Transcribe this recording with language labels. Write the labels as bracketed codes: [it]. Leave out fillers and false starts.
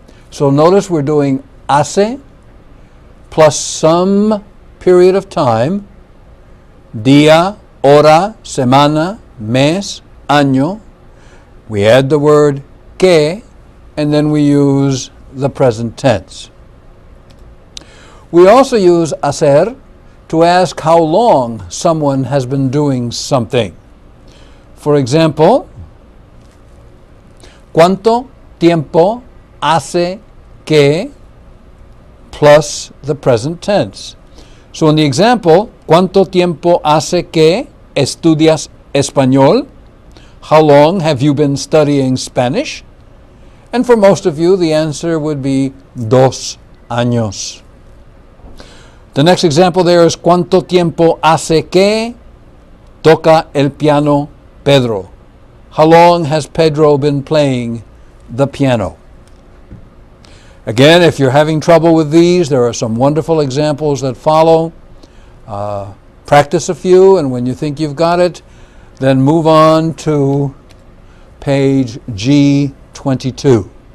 [en] So notice we're doing hace plus some period of time, día, hora, semana, mes, año. We add the word que, and then we use the present tense. We also use hacer to ask how long someone has been doing something. For example, [es] ¿cuánto tiempo hace que [en] plus the present tense? So in the example, [es] ¿cuánto tiempo hace que estudias español? [en] How long have you been studying Spanish? And for most of you, the answer would be 2 años. The next example there is [es] ¿cuánto tiempo hace que toca el piano Pedro? [en] How long has Pedro been playing the piano? Again, if you're having trouble with these, there are some wonderful examples that follow. Practice a few, and when you think you've got it, then move on to page G22.